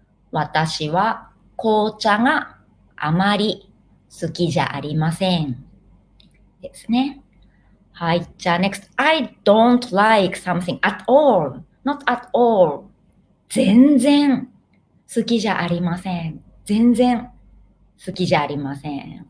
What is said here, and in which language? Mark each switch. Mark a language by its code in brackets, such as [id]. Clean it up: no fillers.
[ja] 私は紅茶があまり好きじゃありません。ですね。はい。じゃあ next. [en] I don't like something at all. Not at all. [ja] 全然好きじゃありません。全然好きじゃありません。